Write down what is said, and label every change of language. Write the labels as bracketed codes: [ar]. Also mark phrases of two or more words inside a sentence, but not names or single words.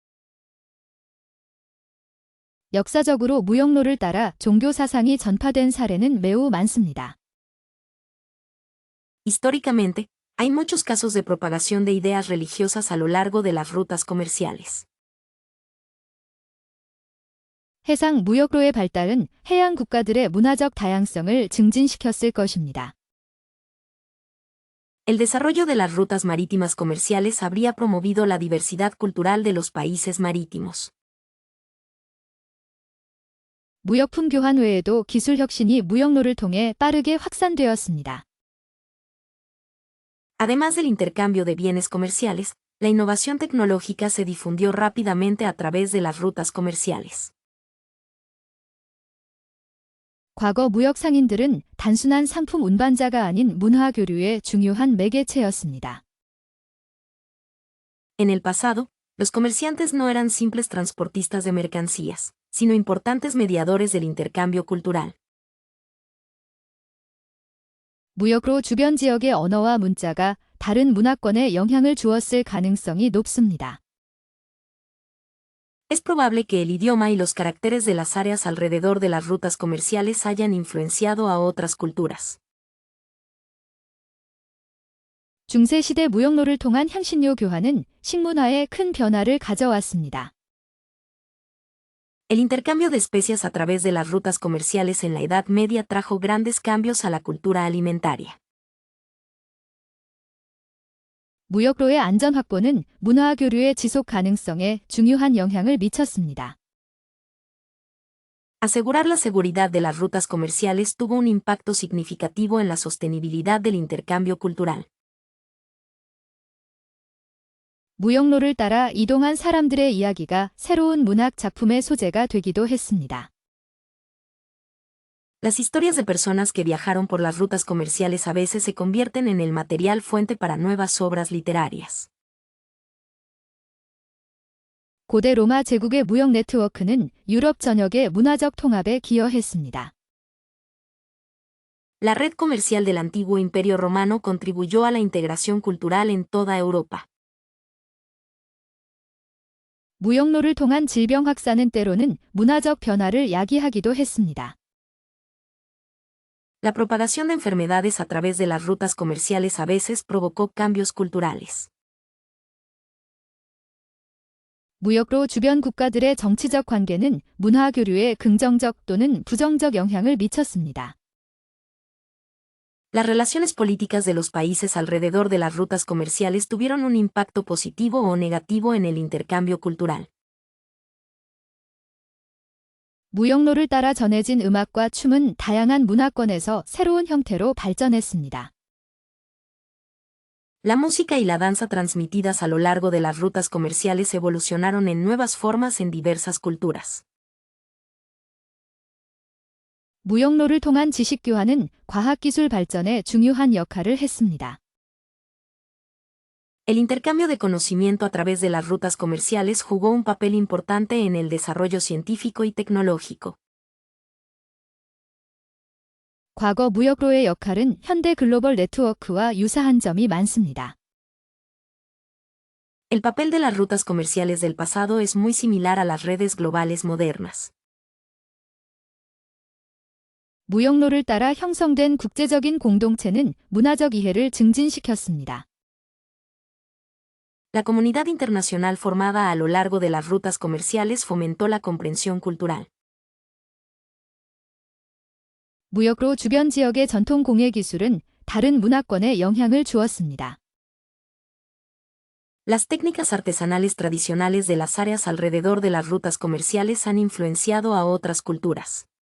[ko] 역사적으로 무역로를 따라 종교 사상이 전파된 사례는 매우 많습니다. [es] Históricamente, hay muchos casos de propagación de ideas religiosas a lo largo de las rutas comerciales. [ko] 해상 무역로의 발달은 해양 국가들의 문화적 다양성을 증진시켰을 것입니다. [es] El desarrollo de las rutas marítimas comerciales habría promovido la diversidad cultural de los países marítimos. [ko] 무역품 교환 외에도 기술 혁신이 무역로를 통해 빠르게 확산되었습니다. [es] Además del intercambio de bienes comerciales, la innovación tecnológica se difundió rápidamente a través de las rutas comerciales. [ko] 과거 무역 상인들은 단순한 상품 운반자가 아닌 문화 교류의 중요한 매개체였습니다. [es] En el pasado, los comerciantes no eran simples transportistas de mercancías, sino importantes mediadores del intercambio cultural. [ko] 무역으로 주변 지역의 언어와 문자가 다른 문화권에 영향을 주었을 가능성이 높습니다. [es] Es probable que el idioma y los caracteres de las áreas alrededor de las rutas comerciales hayan influenciado a otras culturas. [ko] 중세시대 무역로를 통한 향신료 교환은 식문화에 큰 변화를 가져왔습니다. [es] El intercambio de especias a través de las rutas comerciales en la Edad Media trajo grandes cambios a la cultura alimentaria. [ko] 무역로의 안전 확보는 문화 교류의 지속 가능성에 중요한 영향을 미쳤습니다. [es] Asegurar la seguridad de las rutas comerciales tuvo un impacto significativo en la sostenibilidad del intercambio cultural. [ko] 무역로를 따라 이동한 사람들의 이야기가 새로운 문학 작품의 소재가 되기도 했습니다. [es] Las historias de personas que viajaron por las rutas comerciales a veces se convierten en el material fuente para nuevas obras literarias. [ko] 고대 로마 제국의 무역 네트워크는 유럽 전역의 문화적 통합에 기여했습니다. [es] La red comercial del antiguo Imperio Romano contribuyó a la integración cultural en toda Europa. [ko] 무역로를 통한 질병 확산은 때로는 문화적 변화를 야기하기도 했습니다. [es] La propagación de enfermedades a través de las rutas comerciales a veces provocó cambios culturales. [ko] 무역로 주변 국가들의 정치적 관계는 문화 교류에 긍정적 또는 부정적 영향을 미쳤습니다. [es] Las relaciones políticas de los países alrededor de las rutas comerciales tuvieron un impacto positivo o negativo en el intercambio cultural. [ko] 무역로를 따라 전해진 음악과 춤은 다양한 문화권에서 새로운 형태로 발전했습니다. [es] La música y la danza transmitidas a lo largo de las rutas comerciales evolucionaron en nuevas formas en diversas culturas. [ko] 무역로를 통한 지식 교환은 과학기술 발전에 중요한 역할을 했습니다. [es] El intercambio de conocimiento a través de las rutas comerciales jugó un papel importante en el desarrollo científico y tecnológico. [ko] 과거 무역로의 역할은 현대 글로벌 네트워크와 유사한 점이 많습니다. [es] El papel de las rutas comerciales del pasado es muy similar a las redes globales modernas. [ko] 무역로를 따라 형성된 국제적인 공동체는 문화적 이해를 증진시켰습니다. [es] La comunidad internacional formada a lo largo de las rutas comerciales fomentó la comprensión cultural. [ko] 무역로 주변 지역의 전통 공예 기술은 다른 문화권에 영향을 주었습니다. [es] Las técnicas artesanales tradicionales de las áreas alrededor de las rutas comerciales han influenciado a otras culturas.